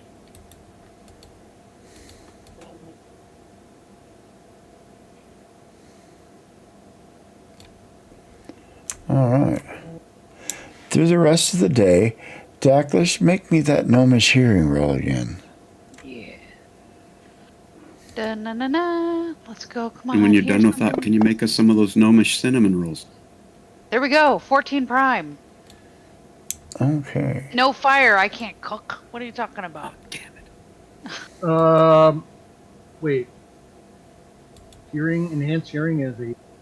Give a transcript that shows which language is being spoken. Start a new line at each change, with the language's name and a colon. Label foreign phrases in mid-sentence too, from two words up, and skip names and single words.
English: All right. Through the rest of the day, Daklis, make me that gnomish hearing roll again. Yeah. Da-na-na-na. Let's go. Come on. And when you're done with that, can you make us some of those gnomish cinnamon rolls? There we go. 14 prime. Okay. No fire. I can't cook. What are you talking about? Damn it. Wait. Enhanced hearing is a...